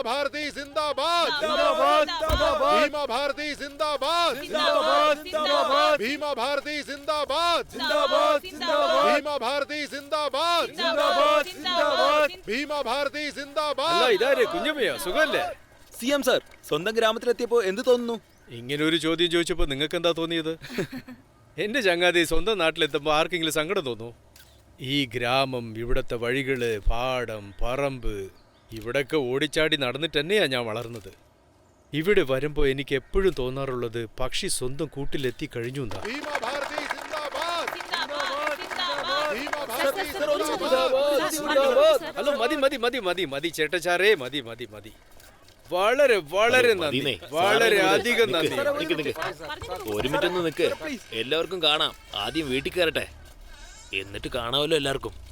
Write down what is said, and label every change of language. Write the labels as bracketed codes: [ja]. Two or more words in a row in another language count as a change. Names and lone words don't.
[hi] भारती जिंदाबाद जिंदाबाद भीमा भारती जिंदाबाद जिंदाबाद भीमा भारती जिंदाबाद जिंदाबाद भीमा भारती जिंदाबाद जिंदाबाद भीमा भारती [ml] അല്ല, [hi] जिंदाबाद [ml] ഇതാരെ കുഞ്ഞമ്മയോ? സുഖല്ലേ? സിഎം സാർ, സ്വന്തം ഗ്രാമത്തിലെത്തിയപ്പോ എന്ത് തോന്നുന്നു? ഇങ്ങനെ ഒരു ചോദ്യം ചോദിച്ചപ്പോ നിങ്ങൾക്ക് എന്താ തോന്നിയത്? എന്റെ ചങ്ങാതി സ്വന്തം നാട്ടിലെത്തുമ്പോ ആർക്കെങ്കിലും സങ്കടം തോന്നൂ? ഈ ഗ്രാമം, ഇവിടത്തെ വഴികള്, പാടം, പറമ്പ്, ഇവിടൊക്കെ ഓടിച്ചാടി നടന്നിട്ട് തന്നെയാ ഞാൻ വളർന്നത്. ഇവിടെ വരുമ്പോ എനിക്ക് എപ്പോഴും തോന്നാറുള്ളത് പക്ഷി സ്വന്തം കൂട്ടിലെത്തി കഴിഞ്ഞു എന്നാ. [hi] भीमा भारती जिंदाबाद भीमा [ml] സർ, [hi] भारती [ml] സർ, ഒന്ന് [hi] जिंदाबाद [ml] ഹലോ, മതി മതി മതി മതി മതി ചേട്ടച്ചാരേ, മതി മതി മതി. വളരെ വളരെ നന്ദി, മതിന്നേ. വളരെ സാറേ, അധികം നിക്ക്, നന്ദി. നിക്ക്. ഒരു മിനിറ്റ് ഒന്ന് നിക്ക്. എല്ലാവർക്കും കാണാം. ആദ്യം വീട്ടിൽ കയറട്ടെ, എന്നിട്ട് കാണാമല്ലോ എല്ലാവർക്കും.